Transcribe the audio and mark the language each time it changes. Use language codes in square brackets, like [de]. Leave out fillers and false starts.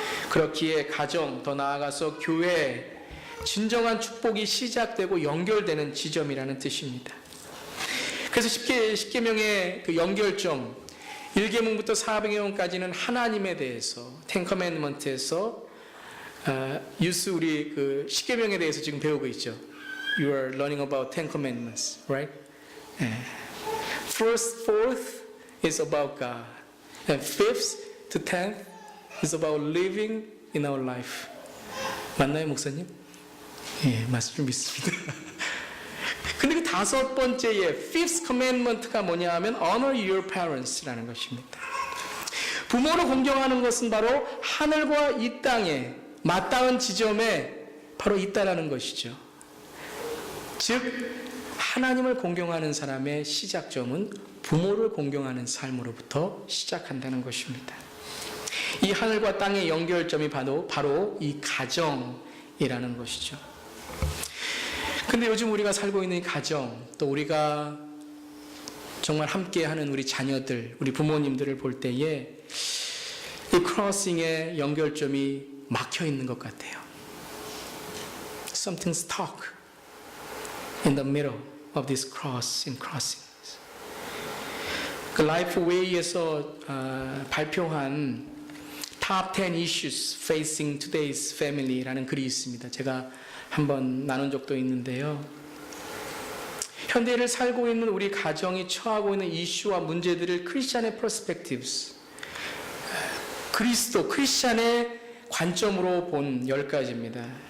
[ko] 그렇기에 가정, 더 나아가서 교회, 진정한 축복이 시작되고 연결되는 지점이라는 뜻입니다. 그래서 십계명의 그 연결점, 1계명부터 4계명까지는 하나님에 대해서, Ten Commandments에서 유스 우리 그 십계명에 대해서 지금 배우고 있죠. [en] You are learning about Ten Commandments, right? First, fourth is about God, and fifth to 10th is about living in our life. [ko] 맞나요, 목사님? 예, 맞을 줄 믿습니다. 근데 그 다섯 번째의 [en] fifth commandment [ko] 가 뭐냐 하면 [en] honor your parents [ko] 라는 것입니다. 부모를 공경하는 것은 바로 하늘과 이 땅에 맞닿은 지점에 바로 있다라는 것이죠. 즉 하나님을 공경하는 사람의 시작점은 부모를 공경하는 삶으로부터 시작한다는 것입니다. 이 하늘과 땅의 연결점이 바로 이 가정이라는 것이죠. 근데 요즘 우리가 살고 있는 이 가정, 또 우리가 정말 함께하는 우리 자녀들, 우리 부모님들을 볼 때에 이 크로싱의 연결점이 막혀 있는 것 같아요. [en] Something stuck in the middle of this crossings. [ko] 그 Lifeway에서 발표한 [en] Top 10 Issues Facing Today's Family [ko] 라는 글이 있습니다. 제가 한번 나눈 적도 있는데요. 현대를 살고 있는 우리 가정이 처하고 있는 이슈와 문제들을 크리스찬의 perspectives, 크리스찬의 관점으로 본 10가지입니다.